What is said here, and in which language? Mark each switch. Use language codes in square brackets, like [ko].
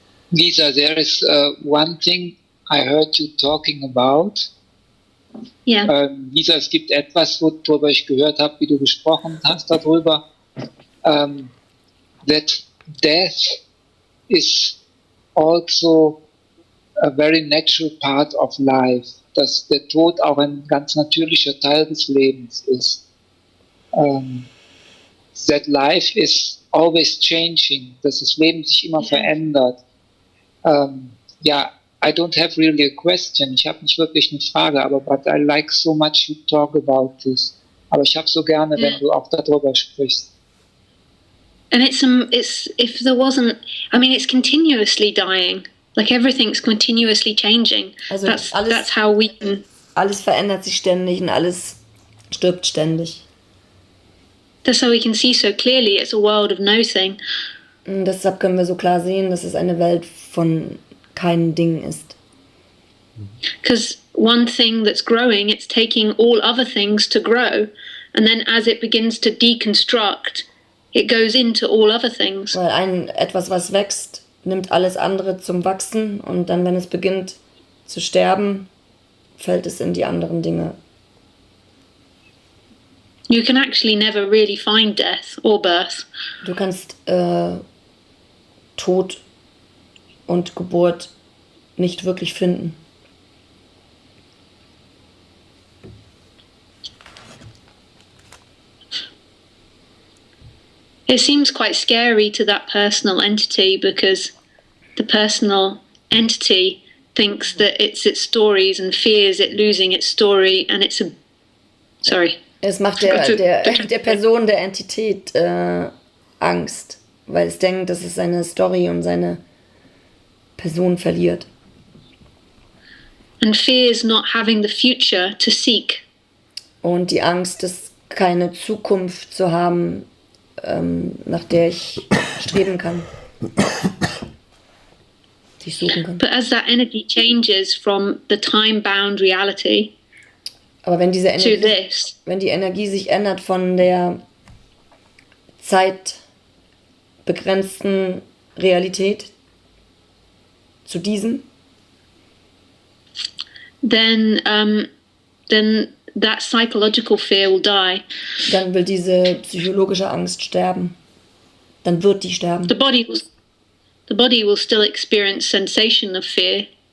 [en] Lisa, there is one thing I heard you talking about. Yeah. [de] Lisa, es gibt etwas, worüber ich gehört habe, wie du gesprochen hast darüber, [en] that death is also a very natural part of life, [de] dass der Tod auch ein ganz natürlicher Teil des Lebens ist. [en] That life is always changing, [de] dass das Leben sich immer verändert. [en] Yeah, I don't have really a question. [de] Ich habe nicht wirklich eine Frage, aber [en] but I like so much you talk about this. [de] Aber ich habe so gerne, wenn du auch darüber sprichst. [en] And it's if there wasn't, I mean, it's continuously dying. Like everything's continuously changing. [de] Also [en] that's how we can. [de] Alles verändert sich ständig und alles stirbt ständig. [en] That's how we can see so clearly. It's a world of nothing. [de] Und deshalb können wir so klar sehen, dass es eine Welt von keinem Ding ist. [en] Because one thing that's growing, it's taking all other things to grow, and then as it begins to deconstruct, it goes into all other things. [de] Weil etwas, was wächst, nimmt alles andere zum Wachsen und dann, wenn es beginnt zu sterben, fällt es in die anderen Dinge. [en] You can actually never really find death or birth. [de] Du kannst Tod und Geburt nicht wirklich finden. [en] It seems quite scary to that personal entity because the personal entity thinks that it's its stories and fears it losing its story, and it's a... Sorry. [de] Es macht der Person, der Entität Angst, weil es denkt, dass es seine Story und seine Person verliert. [en] And fears not having the future to seek. [de] Und die Angst ist, keine Zukunft zu haben, nach der ich streben kann, die ich suchen kann. [en] But as that energy changes from the time-bound reality [de] Aber wenn diese [en] to [de] Energie, [en] this, [de] wenn die Energie sich ändert von der zeitbegrenzten Realität zu diesem, [en] then that psychological fear will die. [de] dann will diese psychologische Angst sterben. Dann wird die sterben. [en] The body will still experience sensation of fear.